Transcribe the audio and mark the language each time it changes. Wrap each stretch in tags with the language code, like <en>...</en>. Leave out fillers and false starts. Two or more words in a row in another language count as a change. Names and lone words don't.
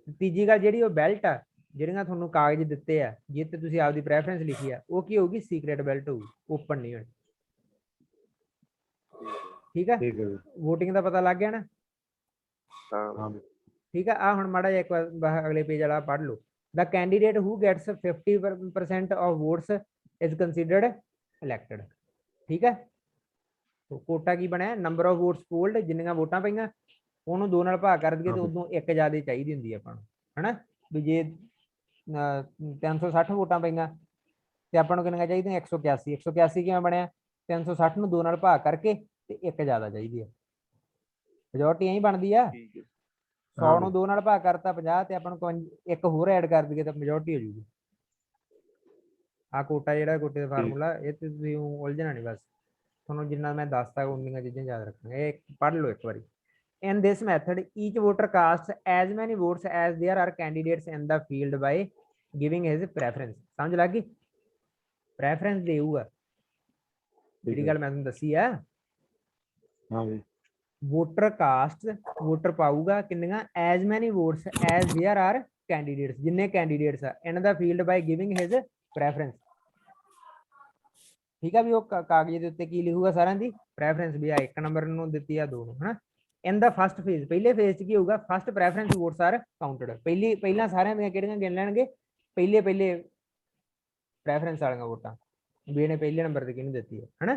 <pa>ਤੀਜੀ ਗੱਲ ਜਿਹੜੀ ਉਹ ਬੈਲਟ ਆ ਜਿਹੜੀਆਂ ਤੁਹਾਨੂੰ ਕਾਗਜ਼ ਦਿੱਤੇ ਆ ਜਿੱਥੇ ਤੁਸੀਂ ਆਪਦੀ ਪ੍ਰੈਫਰੈਂਸ ਲਿਖੀ ਆ ਉਹ ਕੀ ਹੋਊਗੀ</pa> <en>secret ballot</en> <pa>ਹੋਊਗੀ, ਓਪਨ ਨਹੀਂ ਹੋਣੀ। ਠੀਕ ਹੈ। ਵੋਟਿੰਗ ਦਾ ਪਤਾ ਲੱਗ ਗਿਆ ਨਾ। ਠੀਕ ਹੈ। ਆ ਹੁਣ ਮਾੜਾ ਜਿਹਾ ਇੱਕ ਵਾਰ ਅਗਲੇ ਪੇਜ ਵਾਲਾ ਪੜ੍ਹ ਲਓ।</pa> <en>The candidate who gets 50% of votes is considered elected।</en> <pa>ਠੀਕ ਹੈ। ਕੋਟਾ ਕੀ ਬਣਿਆ</pa> <en>number of votes polled,</en> <pa>ਜਿੰਨੀਆਂ ਵੋਟਾਂ ਪਈਆਂ ਉਹਨੂੰ 2 ਨਾਲ ਭਾਗ ਕਰ ਦਈਏ ਤੇ ਉਦੋਂ ਇੱਕ ਜ਼ਿਆਦਾ ਚਾਹੀਦੀ ਹੁੰਦੀ ਆਪਾਂ ਨੂੰ ਹਨਾ। ਵੀ ਜੇ 360 ਵੋਟਾਂ ਪਈਆਂ ਤੇ ਆਪਾਂ ਨੂੰ ਕਿੰਨੀਆਂ ਚਾਹੀਦੀਆਂ 181। 181 ਕਿਵੇਂ ਬਣਿਆ 360 ਨੂੰ 2 ਨਾਲ ਭਾਗ ਕਰਕੇ ਤੇ ਇੱਕ ਜ਼ਿਆਦਾ ਚਾਹੀਦੀ ਹੈ। ਮੈਜੋਰਟੀ ਐਂ ਬਣਦੀ ਆ। 100 ਨੂੰ 2 ਨਾਲ ਭਾਗ ਕਰਤਾ 50 ਤੇ ਆਪਾਂ ਨੂੰ ਇੱਕ ਹੋਰ ਐਡ ਕਰ ਦਈਏ ਤਾਂ ਮੈਜੋਰਟੀ ਹੋ ਜੂਗੀ। ਆ ਕੋਟਾ ਜਿਹੜਾ ਕੋਟੇ ਦਾ ਫਾਰਮੂਲਾ ਇਹ ਤੇ ਤੁਸੀਂ ਉਲਝਣਾ ਨਹੀਂ, ਬਸ ਤੁਹਾਨੂੰ ਜਿੰਨਾ ਮੈਂ ਦੱਸਤਾ ਉਨੀਆਂ ਚੀਜ਼ਾਂ ਯਾਦ ਰੱਖਾਂਗੇ। ਇਹ ਪੜ੍ਹ ਲਓ ਇੱਕ ਵਾਰੀ।</pa> <en>In this method, each voter casts as many votes as there are candidates in the field by giving his preference।</en> <pa>ਸਮਝ ਲੱਗ ਗਈ। ਪ੍ਰੈਫਰੈਂਸ ਦੇਊਗਾ ਜਿਹੜੀ ਗੱਲ ਮੈਂ ਤੁਹਾਨੂੰ ਦੱਸੀ ਆ।</pa> <en>voter cast voter</en> <pa>ਪਾਊਗਾ ਕਿੰਨੀਆਂ</pa> <en>as many votes as there are candidates</en> <pa>ਜਿੰਨੇ ਕੈਂਡੀਡੇਟਸ ਆ</pa> <en>in the field by giving his preference।</en> <pa>ਠੀਕ ਆ। ਵੀ ਉਹ ਕਾਗਜ਼ ਦੇ ਉੱਤੇ ਕੀ ਲਿਖੂਗਾ ਸਾਰਿਆਂ ਦੀ ਪ੍ਰੈਫਰੈਂਸ ਵੀ ਆ 1 ਨੰਬਰ ਨੂੰ ਦਿੱਤੀ ਆ 2 ਨੂੰ ਹਨਾ।</pa> <en>in the first phase</en> <pa>ਪਹਿਲੇ ਫੇਜ਼ 'ਚ ਕੀ ਹੋਊਗਾ</pa> <en>first preference votes are counted.</en> <pa>ਪਹਿਲਾਂ ਸਾਰਿਆਂ ਦੀਆਂ ਕਿਹੜੀਆਂ ਗਿਣ ਲੈਣਗੇ ਪਹਿਲੇ ਪ੍ਰੈਫਰੈਂਸ ਵਾਲੀਆਂ ਵੋਟਾਂ ਵੀ ਇਹਨੇ ਪਹਿਲੇ ਨੰਬਰ ਤੇ ਕਿਹਨੂੰ ਦਿੱਤੀ ਹੈ ਹਨਾ।</pa>